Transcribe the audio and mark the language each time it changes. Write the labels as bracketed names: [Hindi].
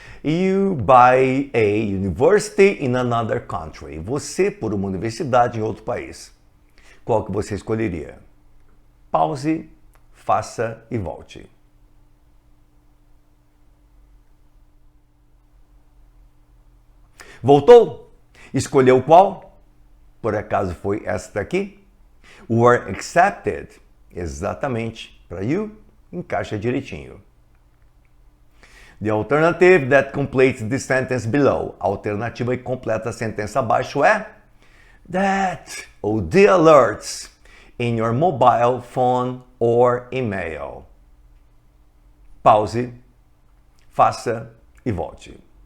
[English] You buy a university in another country. [Portuguese] Você por uma universidade em outro país. Qual que você escolheria? Pause, faça e volte. Voltou? Escolheu qual? Por acaso foi esta aqui? [English] Were accepted. Exatamente. [Portuguese] Para you, encaixa direitinho. [English] The alternative that completes the sentence below. [Portuguese] A alternativa que completa a sentença abaixo é that ou [English] the alerts in your mobile phone or email. [Portuguese] Pause, faça e volte.